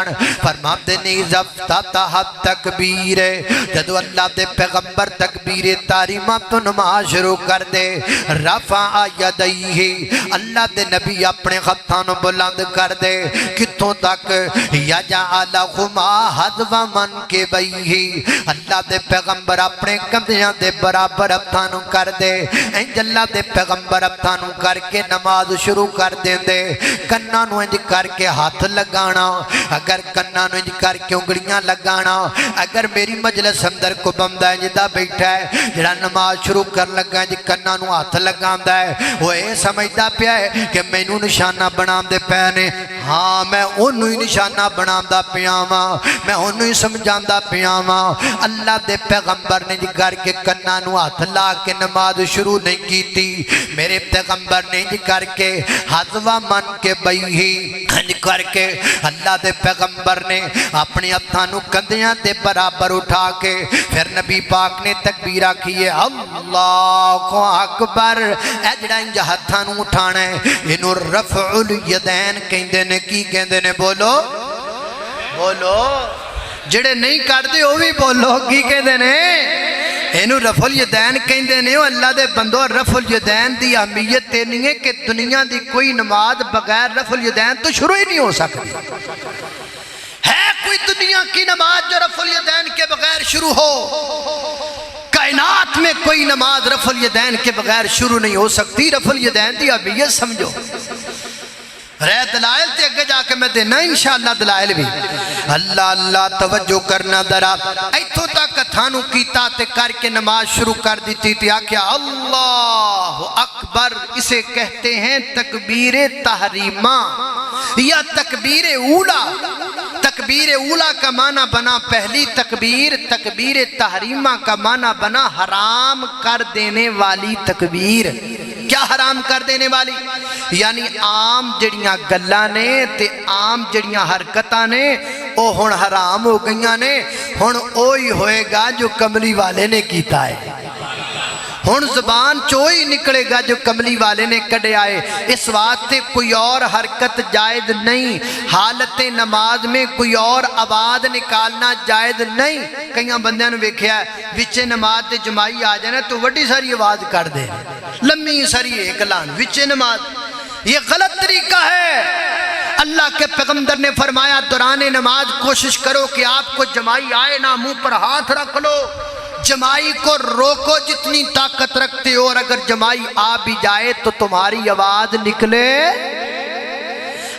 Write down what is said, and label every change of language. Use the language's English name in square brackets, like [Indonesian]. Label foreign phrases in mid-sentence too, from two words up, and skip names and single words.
[Punjabi] فرماتے نے افتتاح تکبیر، جدو اللہ دے پیغمبر تکبیر تحریمہ تو نماز شروع کر دے، رفع یدیہ، اللہ دے نبی اپنے ہتھاں بلند کر دے، کتوں تک؟ [Arabic] یجعلہما حذو منکبیہ، [Punjabi] اللہ دے پیغمبر اپنے کندھیاں دے برابر ہتھاں کر دے، انج اللہ دے پیغمبر ہتھاں کر کے نماز شروع کر دیں دے۔ کناں نو انج کر کے ہاتھ لگانا، اگر کناں نو انج کر کے انگلیاں لگانا، اگر میری مجلس اندر کو بندہ انج دا بیٹھا ہے جڑا نماز شروع کر لگا انج کناں نو ہاتھ لگاندا ہے، وہ اے سمجھدا پیا ہے کہ مینوں نشانہ بناندے پے نے، ہاں میں اونوں ہی نشانہ بناوندا پیا واں، میں اونوں ہی سمجھاندا پیا واں۔ اللہ دے پیغمبر نے انج کر کے کناں نو ہاتھ لا کے نماز شروع نہیں کیتی، میرے پیغمبر نے انج کر کے حذو من کے بئی انج کر کے اللہ دے پیغمبر نے اپنی ہتھاں نو کندھیاں دے برابر اٹھا کے پھر نبی پاک نے تکبیرہ کیے، [Arabic] اللہ اکبر۔ [Punjabi] اے جڑا انج ہتھاں نو اٹھانا ہے اینو رفع الیدین کہندے نے، کی کہندے نے؟ بولو بولو، جڑے نہیں کردے او بھی بولو، کی کہندے نے؟ اینو رفع الیدین کہندے نے۔ اللہ دے بندو، رفع الیدین دی اہمیت تے نہیں ہے کہ دنیا دی کوئی نماز بغیر رفع الیدین تو شروع ہی نہیں ہو سکتی۔ [Urdu] ہے کوئی دنیا کی نماز جو رفع الیدین کے بغیر شروع ہو؟ کائنات میں کوئی نماز رفع الیدین کے بغیر شروع نہیں ہو سکتی۔ [Punjabi] رفع الیدین دی اہمیت سمجھو۔ رہ دلائل تے اگے جا کے میں دینا انشاءاللہ دلائل بھی۔ اللہ اللہ توجہ کرنا ذرا، ایتھوں تک ہتھانوں کیتا تے کر کے نماز شروع کر دیتی تھی، آکھیا [Arabic] اللہ اکبر۔ [Urdu] اسے کہتے ہیں تکبیر تحریمہ یا تکبیر اولا۔ تکبیر اولا کا معنی بنا پہلی تکبیر، تکبیر تحریمہ کا معنی بنا حرام کر دینے والی تکبیر۔ کیا حرام کر دینے والی؟ [Punjabi] یعنی عام جڑیاں گلاں نے تے عام جڑیاں حرکتاں نے او ہن حرام ہو گئیاں نے، ہن اوہی ہوئے گا جو کملی والے نے کیتا ہے۔ ہن زبان چوئی نکلے گا جو کملی والے نے کڈے آئے۔ [Urdu] اس واسطے کوئی اور حرکت جائز نہیں، حالت نماز میں کوئی اور آواز نکالنا جائز نہیں۔ [Punjabi] کئیاں بندیاں نے ویکھیا ہے وچے نماز تے جمائی آ جانا تو وڈی ساری آواز کر دے، لمبی ساری ایک لان وچے نماز، [Urdu] یہ غلط طریقہ ہے۔ اللہ کے پیغمبر نے فرمایا دوران نماز کوشش کرو کہ آپ کو جمائی آئے نہ، منہ پر ہاتھ رکھ لو، جمائی کو روکو جتنی طاقت رکھتے ہو، اور اگر جمائی آ بھی جائے تو تمہاری آواز نکلے۔